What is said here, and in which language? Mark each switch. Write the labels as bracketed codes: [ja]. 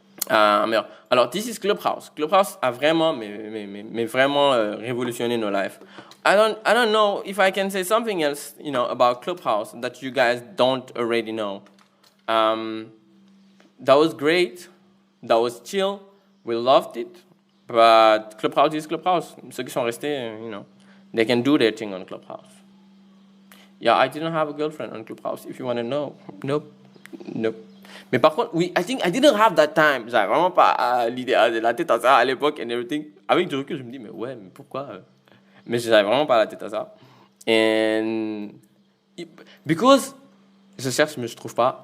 [fr] Alors, [en] this is Clubhouse. [fr] Clubhouse a vraiment, mais vraiment révolutionné nos lives. [en] I don't know if I can say something else, about Clubhouse that you guys don't already know. That was great. That was chill. We loved it. But Clubhouse is Clubhouse. [fr] Ceux qui sont restés, [en] they can do their thing on Clubhouse. Yeah, I didn't have a girlfriend on Clubhouse, if you want to know. Nope. [fr] Mais par contre, oui, [en] I didn't have that time. [fr] J'avais vraiment pas l'idée, la tête à ça à l'époque [en] and everything. [fr] Avec du recul, je me dis, mais pourquoi Mais j'avais vraiment pas la tête à ça. [en] And because [fr] je cherche, mais je trouve pas.